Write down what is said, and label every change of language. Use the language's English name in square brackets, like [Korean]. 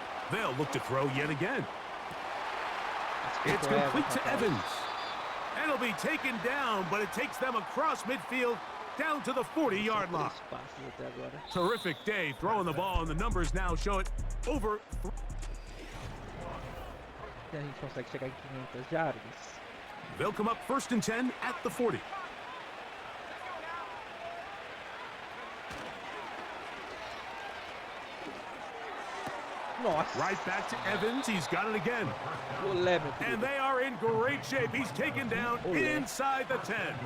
[English] They'll look to throw yet again. It's complete to Evans. And it'll be taken down, but it takes them across midfield down to the 40-yard line. Terrific day throwing the ball, and the numbers now show it over. [Portuguese] E a gente consegue chegar em 500 jardas. [English] They'll come up 1st and 10 at the 40. [Portuguese] Nossa. [English] Right back to Evans. He's got it again. And they are in great shape. He's taken down inside the 10.